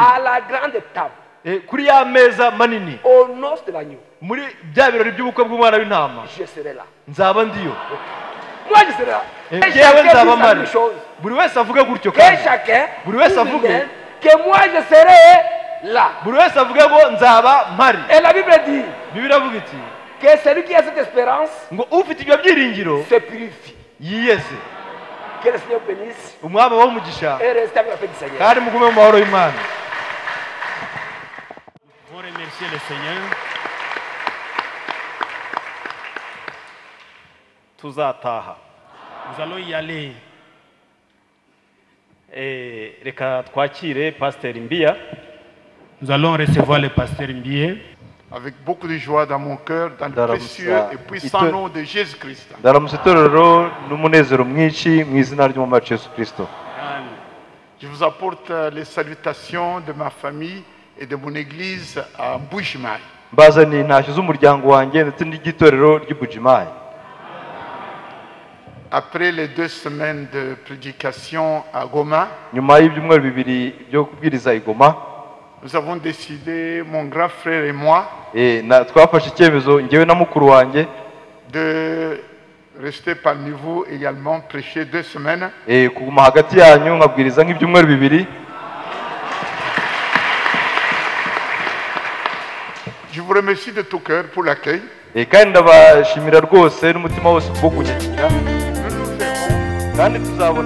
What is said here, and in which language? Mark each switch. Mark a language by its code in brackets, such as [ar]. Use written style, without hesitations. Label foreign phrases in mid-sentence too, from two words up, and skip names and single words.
[fr] à la grande table, [rw] kuri ya meza manini, [fr] au noces de l'agneau, [rw] muri bya birori by'ubukwe bw'umwana w'intama, [fr] je serai là. [rw] nzaba ndiyo. [fr] Moi, je serai là. Et [rw] Njyewe [fr] chacun [rw] nzaba [fr] dit la [rw] mpari. [fr] même chose. [rw] Buri wese avuge gutyo [fr] Que [rw] kandi, [fr] chacun [rw] buri wese [fr] dise [rw] avuge, [fr] lui-même que moi je serai là. [rw] buri wese avuge ngo nzaba mpari. [fr] Et la Bible dit, [rw] Bibiliya iravuga iti, [fr] que celui qui a cette espérance [rw] ngo ufite ibyo byiringiro [fr] se purifie. [rw] yiyeze. [fr] Que le Seigneur bénisse [rw] umwami abahe umugisha [fr] et reste avec la paix du Seigneur. [rw] kandi mugume mu mahoro y'Imana. [fr] On remercie le Seigneur. [rw] Tuzataha. [fr] Nous allons y aller. [rw] Reka twakire Pasteur Mbia. [fr] Nous allons recevoir le Pasteur Mbia. Avec beaucoup de joie dans mon cœur, dans le [rw] Ndaramutsa [fr] précieux et puissant ito- nom de Jésus-Christ. [rw] ndaramutse itorero n'umunezero mwinshi mu izina ry'umwami wacu Yesu Kristo. [fr] Je vous apporte les salutations de ma famille et de mon église à Mbujimayi. [rw] Mbazaniye intashyo z'umuryango wanjye ndetse n'igitorero ry'Ibujimayi. [fr] Après les 2 semaines de prédication à Goma, [rw] Nyuma y'ibyumweru bibiri byo kubwiriza i Goma, [fr] nous avons décidé, mon grand frère et moi, [rw] twafashe icyemezo njyewe na mukuru wanjye [fr] de rester parmi vous également, prêcher 2 semaines. [rw] kuguma hagati yanyu nkabwiriza nk'ibyumweru bibiri. [fr] Je vous remercie de tout cœur pour l'accueil. [rw] Kandi ndabashimira rwose n'umutima wose kubwo kunyakira, [fr] Nous nous verrons [rw] kandi tuzabonana.